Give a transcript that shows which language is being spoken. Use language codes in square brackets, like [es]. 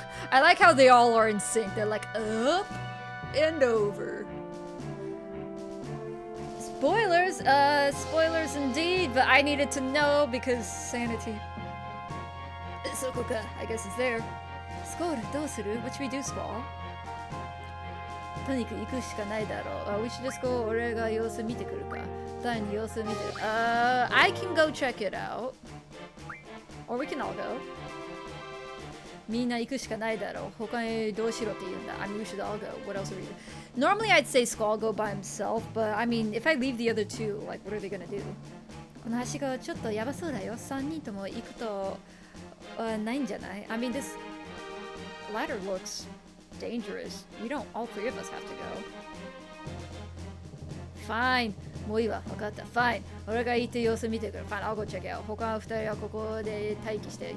[en] I like how they all are in sync. They're like up and over. Spoilers, spoilers indeed, but I needed to know because sanity. [ja] そこか, [en] I guess it's there. [ja] スコールどうする? [en] What should we do, Squall? [ja] とにかく行くしかないだろう。 [en] We should just go. [ja] 俺が様子見てくるか。第二様子見てる。 [en] I can go check it out. Or we can all go. [ja] みんな行くしかないだろう。他にどうしろって言うんだ。 [en] I mean, we should all go. What else are we doing? Normally I'd say Squall go by himself, but I mean, if I leave the other two, like, what are they gonna do? [ja] このはしごちょっとやばそうだよ。3人とも行くと、ないんじゃない? [en] I mean, this ladder looks dangerous. We don't, all three of us have to go. Fine. [ja] もういいわ。分かった。 [en] Fine. [ja] 俺が行って様子見てくる。 [en] Fine. I'll go check it out. [ja] 他の2人はここで待機して。